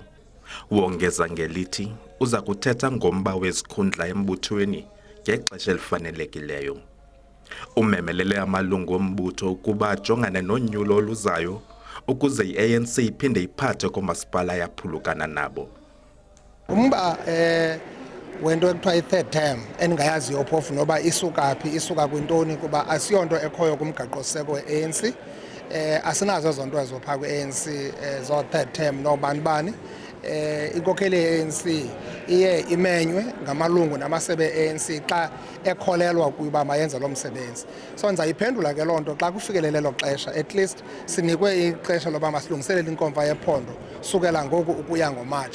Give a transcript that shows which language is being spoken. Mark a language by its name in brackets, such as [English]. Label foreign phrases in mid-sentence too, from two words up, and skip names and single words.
[Xhosa] Wongeza ngelithi uza kuthetha ngomba wezikhundla embuthweni ngexesha elifanelekileyo. Umemelele amalungu ombutho ukuba ajongane nonyulo oluzayo ukuze i-ANC iphinde iphathe komasipala yaphulukana nabo. Umba wento ekuthiwa [English] i-third term [Xhosa] endingayaziyo phofu noba isuka phi isuka kwintoni kuba asiyonto ekhoyo kumgaqo-siseko we-ANC. Asinazo zonto ezo phaa kwi-ANC [English] zo-third term [Xhosa] nobani. Inkokheli ye-ANC iye imenywe ngamalungu namasebe e-ANC xa ekholelwa ukuba mayenze lo msebenzi. So ndizayiphendula ke loo nto xa kufikelele lo xesha, [English] at least [Xhosa] sinikwe ixesha loba masilungiselele inkomfa yephondo sukela ngoku ukuya ngoMatshi.